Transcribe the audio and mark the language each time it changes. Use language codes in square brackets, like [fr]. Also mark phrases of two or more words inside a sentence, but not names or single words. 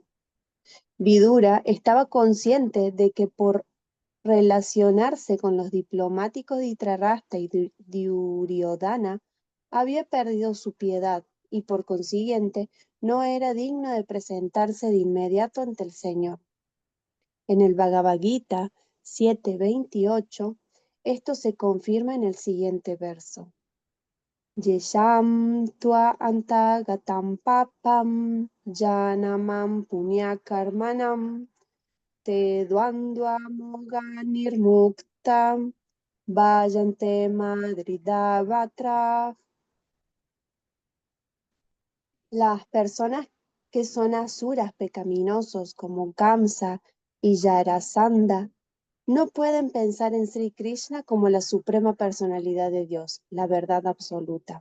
[es] Vidura estaba consciente de que por relacionarse con los diplomáticos de Dhritarashtra y Duryodhana había perdido su piedad y por consiguiente no era digno de presentarse de inmediato ante el Señor. En el Bhagavad Gita 7:28, esto se confirma en el siguiente verso. [sa] Yesham tua anta gatam papam janamam punyakarmanam te dvandva moga nirmuktam vayante madridavatra. [es] Las personas que son asuras pecaminosos como Kamsa y Jarasandha no pueden pensar en Sri Krishna como la suprema personalidad de Dios, la verdad absoluta.